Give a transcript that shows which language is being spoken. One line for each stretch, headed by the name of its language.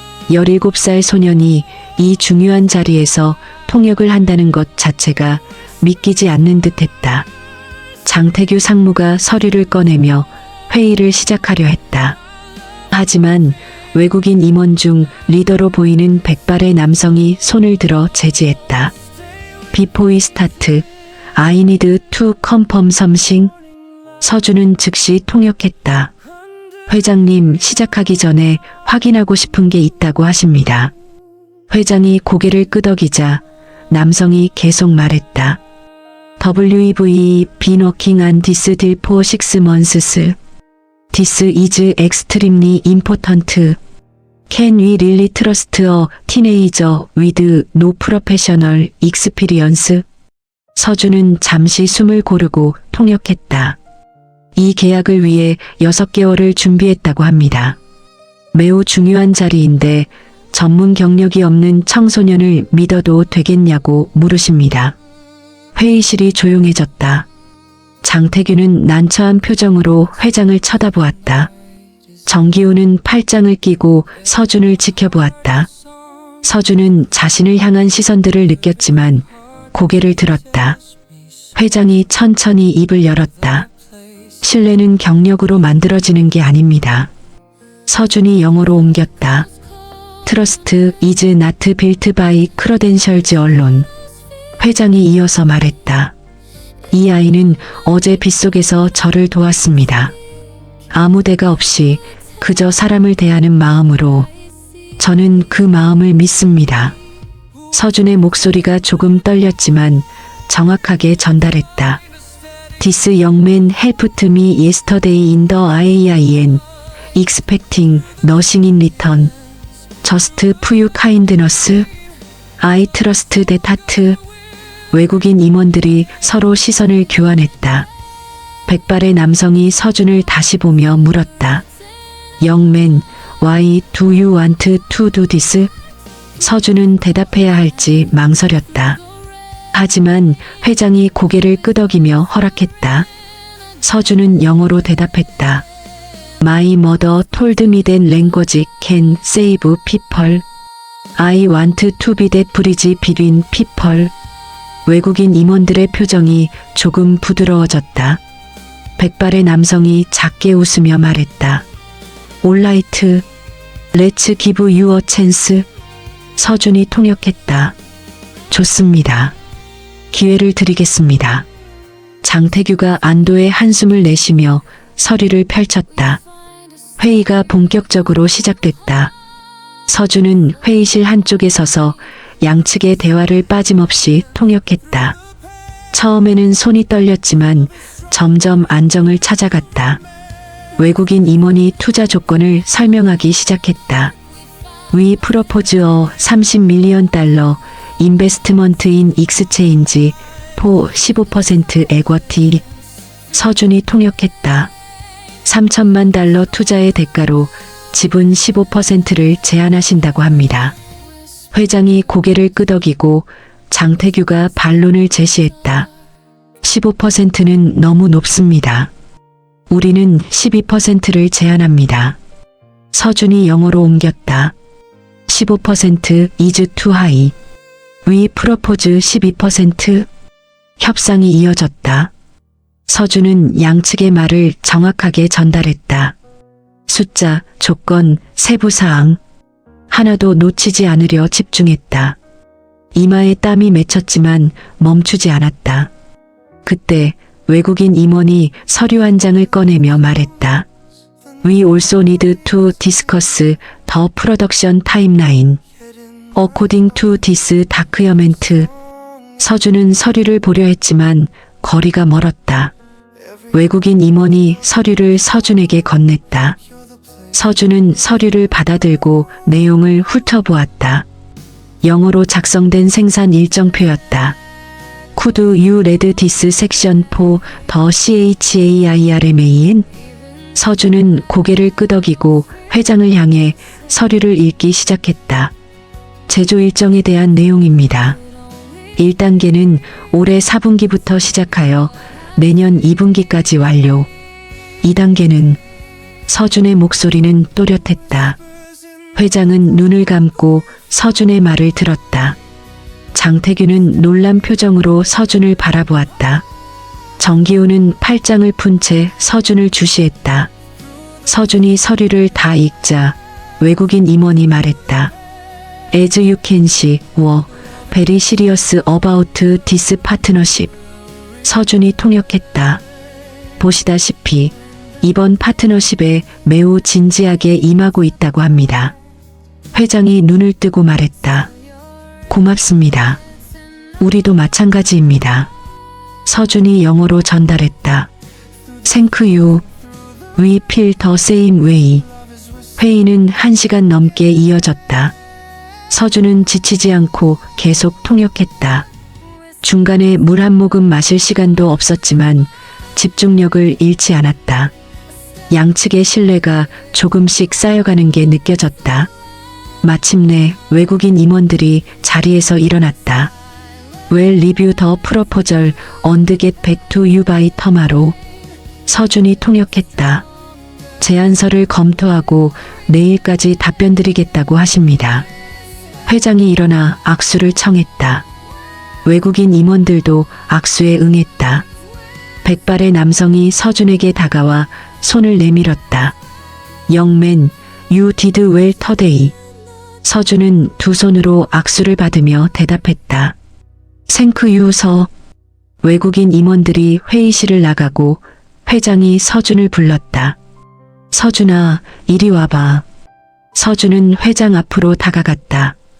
Korean: 17살 소년이 이 중요한 자리에서 통역을 한다는 것 자체가 믿기지 않는 듯했다. 장태규 상무가 서류를 꺼내며 회의를 시작하려 했다. 하지만 외국인 임원 중 리더로 보이는 백발의 남성이 손을 들어 제지했다.
English: Before we start, I need to confirm something.
Korean: 서준은 즉시 통역했다. 회장님, 시작하기 전에 확인하고 싶은 게 있다고 하십니다. 회장이 고개를 끄덕이자 남성이 계속 말했다.
English: WEV been working on this deal for 6 months. This is extremely important. Can we really trust a teenager with no professional experience?
Korean: 서준은 잠시 숨을 고르고 통역했다. 이 계약을 위해 6개월을 준비했다고 합니다. 매우 중요한 자리인데 전문 경력이 없는 청소년을 믿어도 되겠냐고 물으십니다. 회의실이 조용해졌다. 장태규는 난처한 표정으로 회장을 쳐다보았다. 정기호는 팔짱을 끼고 서준을 지켜보았다. 서준은 자신을 향한 시선들을 느꼈지만 고개를 들었다. 회장이 천천히 입을 열었다. 신뢰는 경력으로 만들어지는 게 아닙니다. 서준이 영어로 옮겼다.
English: Trust is not built by credentials alone.
Korean: 회장이 이어서 말했다. 이 아이는 어제 빗속에서 저를 도왔습니다. 아무 대가 없이 그저 사람을 대하는 마음으로. 저는 그 마음을 믿습니다. 서준의 목소리가 조금 떨렸지만 정확하게 전달했다.
English: This young man helped me yesterday in the IAIN, expecting nothing in return. Just for kindness. I trust that heart.
Korean: 외국인 임원들이 서로 시선을 교환했다. 백발의 남성이 서준을 다시 보며 물었다.
English: Young man, why do you want to do this?
Korean: 서준은 대답해야 할지 망설였다. 하지만 회장이 고개를 끄덕이며 허락했다. 서준은 영어로 대답했다.
English: My mother told me that language can save people. I want to be that bridge between people.
Korean: 외국인 임원들의 표정이 조금 부드러워졌다. 백발의 남성이 작게 웃으며 말했다.
English: Alright, let's give you a chance.
Korean: 서준이 통역했다. 좋습니다. 기회를 드리겠습니다. 장태규가 안도의 한숨을 내쉬며 서류를 펼쳤다. 회의가 본격적으로 시작됐다. 서준은 회의실 한쪽에 서서 양측의 대화를 빠짐없이 통역했다. 처음에는 손이 떨렸지만 점점 안정을 찾아갔다. 외국인 임원이 투자 조건을 설명하기 시작했다.
English: We propose a 30 밀리언 달러 investment in exchange for 15% equity.
Korean: 서준이 통역했다. 3천만 달러 투자의 대가로 지분 15%를 제안하신다고 합니다. 회장이 고개를 끄덕이고 장태규가 반론을 제시했다. 15%는 너무 높습니다. 우리는 12%를 제안합니다. 서준이 영어로 옮겼다.
English: 15% is too high. We propose 12%.
Korean: 협상이 이어졌다. 서준은 양측의 말을 정확하게 전달했다. 숫자, 조건, 세부사항. 하나도 놓치지 않으려 집중했다. 이마에 땀이 맺혔지만 멈추지 않았다. 그때 외국인 임원이 서류 한 장을 꺼내며 말했다.
English: We also need to discuss the production timeline. According to this document.
Korean: 서준은 서류를 보려 했지만 거리가 멀었다. 외국인 임원이 서류를 서준에게 건넸다. 서준은 서류를 받아들고 내용을 훑어보았다. 영어로 작성된 생산 일정표였다.
English: Could you read this section for the CHAIRMAN?
Korean: 서준은 고개를 끄덕이고 회장을 향해 서류를 읽기 시작했다. 제조 일정에 대한 내용입니다. 1단계는 올해 4분기부터 시작하여 내년 2분기까지 완료. 2단계는 서준의 목소리는 또렷했다. 회장은 눈을 감고 서준의 말을 들었다. 장태규는 놀란 표정으로 서준을 바라보았다. 정기호는 팔짱을 푼 채 서준을 주시했다. 서준이 서류를 다 읽자 외국인 임원이 말했다.
English: As you can see, we're very serious about this partnership.
Korean: 서준이 통역했다. 보시다시피 이번 파트너십에 매우 진지하게 임하고 있다고 합니다. 회장이 눈을 뜨고 말했다. 고맙습니다. 우리도 마찬가지입니다. 서준이 영어로 전달했다.
English: Thank you. We feel the same way.
Korean: 회의는 1시간 넘게 이어졌다. 서준은 지치지 않고 계속 통역했다. 중간에 물 한 모금 마실 시간도 없었지만 집중력을 잃지 않았다. 양측의 신뢰가 조금씩 쌓여가는 게 느껴졌다. 마침내 외국인 임원들이 자리에서 일어났다.
English: We'll review the proposal and get back to you by tomorrow.
Korean: 서준이 통역했다. 제안서를 검토하고 내일까지 답변 드리겠다고 하십니다. 회장이 일어나 악수를 청했다. 외국인 임원들도 악수에 응했다. 백발의 남성이 서준에게 다가와 손을 내밀었다.
English: Young man, you did well today.
Korean: 서준은 두 손으로 악수를 받으며 대답했다.
English: Thank you, sir.
Korean: 외국인 임원들이 회의실을 나가고 회장이 서준을 불렀다. 서준아, 이리 와봐. 서준은 회장 앞으로 다가갔다.